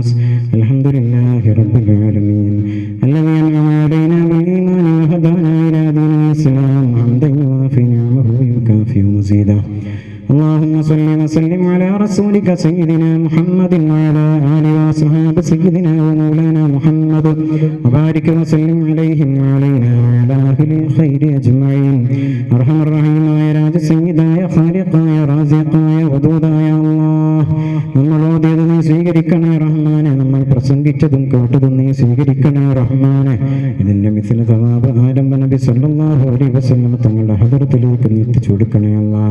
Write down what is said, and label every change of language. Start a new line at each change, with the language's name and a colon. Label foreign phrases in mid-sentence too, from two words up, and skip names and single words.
Arabic: الحمد لله رب العالمين الذي أنعم علينا بالإيمان وهدانا إلى دين الإسلام حمدا يوافي نعمه ويكافئ مزيدا. اللهم صل وسلم على رسولك سيدنا محمد وعلى آله وصحبه سيدنا ومولانا محمد وبارك وسلم عليهم وعلينا وعلى أهل الخير أجمعين. أرحم الراحمين يا
Malayalam: രാജ സയ്യിദായ ഖാലിഖായ റാസിഖായ വദൂദായ അല്ലാഹ്, നമ്മൾ ഓതിയത് നീ സ്വീകരിക്കണേ റഹ്മാനെ. നമ്മൾ പ്രസംഗിച്ചതും കേട്ടതും നീ സ്വീകരിക്കണേ റഹ്മാനെ. ഇതിന്റെ
Arabic: مثل ثواب
Malayalam: ആലം നബി
Arabic: صلى الله عليه وسلم
Malayalam: തങ്ങളുടെ ഹദറത്തിലേക്ക് നീ എത്തിച്ചു കൊടുക്കണേ അല്ലാഹ്.